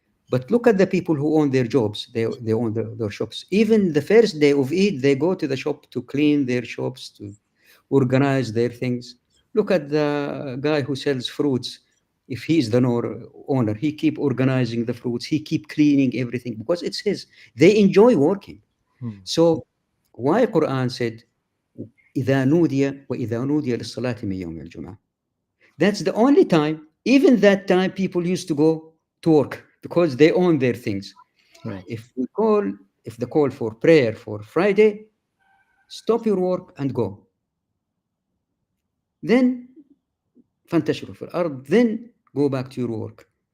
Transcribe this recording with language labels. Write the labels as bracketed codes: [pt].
[en] But look at the people who own their jobs. They own their shops. Even the first day of Eid, they go to the shop to clean their shops, to organize their things. Look at the guy who sells fruits. If he's the owner, he keep organizing the fruits. He keep cleaning everything because it's his. They enjoy working. Hmm. So why Quran said, [ar] إذا نودي وإذا نودي للصلاة من يوم الجمعة. [en] That's the only time, even that time, people used to go to work because they own their things. Right. If we call, if the call for prayer for Friday, stop your work and go. Then [ar] فانتشروا في الأرض, [en] then go back to your work.